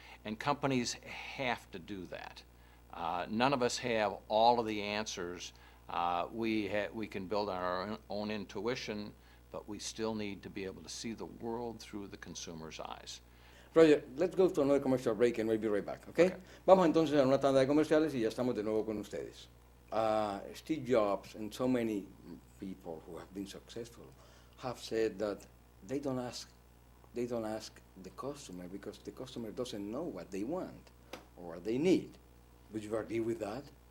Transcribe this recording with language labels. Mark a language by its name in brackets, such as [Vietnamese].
[English] And companies have to do that. None of us have all of the answers. We can build our own intuition, but we still need to be able to see the world through the consumer's eyes. Roger, let's go to another commercial break and we'll be right back, okay? [Spanish] Vamos entonces a una tanda de comerciales y ya estamos de nuevo con ustedes. [English] Steve Jobs and so many people who have been successful have said that they don't ask the customer because the customer doesn't know what they want or what they need. Would you agree with that?